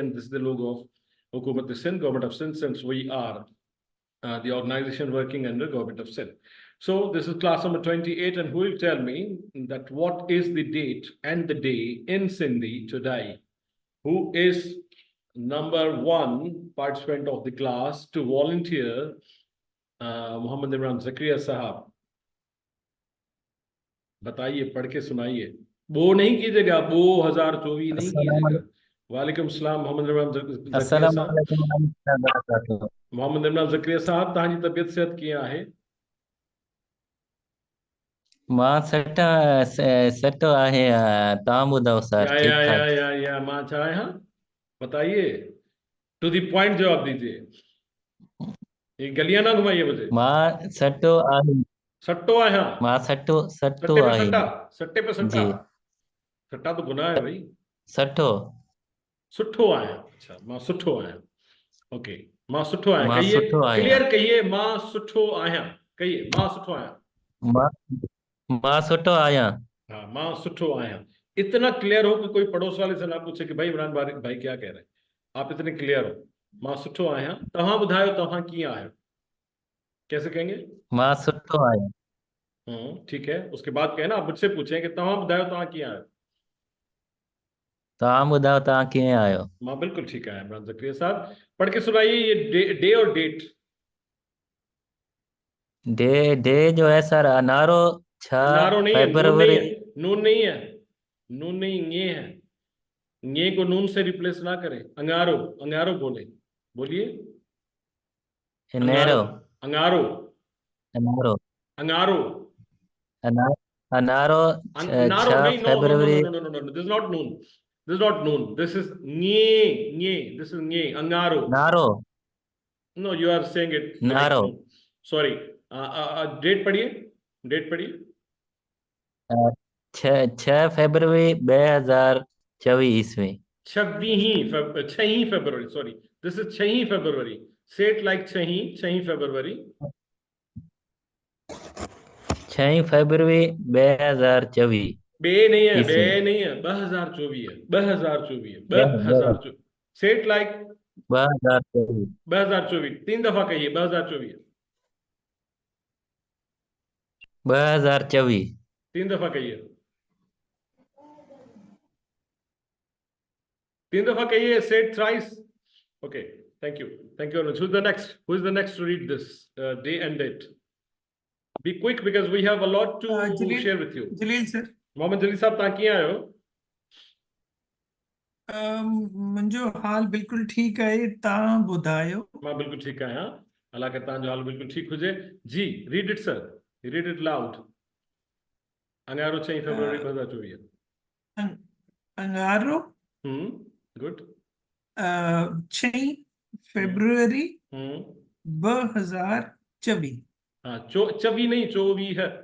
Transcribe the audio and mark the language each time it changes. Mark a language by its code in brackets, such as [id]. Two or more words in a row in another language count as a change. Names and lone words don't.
[en] And this is the logo of Hukumat Sindh, Government of Sindh, since we are the organization working under Government of Sindh. So this is class number 28, and who will tell me that what is the date and the day in Sindhi today? Who is number 1 participant of the class to volunteer? [hi] Muhammad Imran Zakaria Sahab. बताइए, पढ़ के सुनाइए. वो नहीं कीजिएगा, 2024 नहीं कीजिएगा. [ar] وعليكم السلام [hi] मोहम्मद इमरान ज़करिया साहब. [sd] मोहम्मद इमरान ज़करिया साहब, तव्हांजी तबियत सेहत कीअं आहे? मां सट आहे. तव्हां ॿुधायो सर? ठीक ठाक. या मां छा आहियां? [hi] बताइए, [en] to the point [hi] जवाब दीजिए. ये गलियां ना घुमाइए मुझे. [sd] मां सटो आहे. सट्टो आहियां. मां सट्टो [hi] सट्टे पे [sd] आहे. [hi] सट्टा, सट्टे पे सट्टा. जी. सट्टा तो गुनाह है भाई. [sd] सठो. सुठो आहियां. अच्छा, मां सुठो आहियां. ओके, मां सुठो आहियां. मां [hi] कहिए, [sd] सुठो आहियां. [hi] क्लियर कहिए, [sd] मां सुठो आहियां. [hi] कहिए, [sd] मां सुठो आहियां. मां सुठो आहियां. हाँ, मां सुठो आहियां. [hi] इतना क्लियर हो कि कोई पड़ोस वाले से ना पूछे कि भाई इमरान भाई क्या कह रहे हैं. आप इतने क्लियर हो. [sd] मां सुठो आहियां. तव्हां ॿुधायो, तव्हां कीअं आहियो? [hi] कैसे कहेंगे? [sd] मां सुठो आहियां. [hi] ठीक है. उसके बाद कहना, आप मुझसे पूछें कि [sd] तव्हां ॿुधायो, तव्हां कीअं आहियो. तव्हां ॿुधायो, तव्हां कीअं आहियो? मां बिल्कुल ठीक आहियां. [hi] इमरान ज़करिया साहब, पढ़ के सुनाइए ये डे और डेट. डे जो है सर अनारो 6 नारो नहीं है, नून नहीं फरवरी. है. नून नहीं है. नून नहीं, ये है. ये को नून से रिप्लेस ना करें. अंगारो, अंगारो बोले. बोलिए. [sd] इनेरो. अंगारो. अनारो. अंगारो. अनारो नारो 6 [hi] नहीं. [en] no no no [hi] फरवरी. [en] No no no no. This is not noon. This is not noon. This is nye, nye. This is nye. Angaro. [sd] नारो [en] No, you are saying it like [sd] नारो [en] no. Sorry. Date पढ़िए. Date पढ़िए. [hi] 6 फरवरी 2024 ईस्वी [en] 6 February. Sorry. This is 6 February. Say it like 6 February. [hi] 6 फरवरी 2024 बे नहीं है, बे ईस्वी नहीं है. 2024 है. 2024 है. 2024. [en] Say it like [hi] 2024 2024. 3 दफा कहिए 2024. 2024 3 दफा कहिए. 3 दफा कहिए. [en] Say it thrice. Okay. Thank you. Thank you very much. Who's the next? Who is the next to read this day and date? Be quick because we have a lot to share with you. [hi] जलील सर [sd] मोहम्मद जलील साहब तव्हां कीअं आहियो? मुंहिंजो हाल बिल्कुलु ठीकु आहे तव्हां ॿुधायो मां बिल्कुलु ठीकु आहियां. अलाह करे तव्हांजो हाल बिल्कुलु ठीकु हुजे. [hi] जी, [en] Read it sir. Read it loud. अंगारो 6 फरवरी 2024. [sd] अंगारो [en] गुड. [hi] 6 फरवरी हम्म 2024 हाँ, 24 नहीं, 24 है.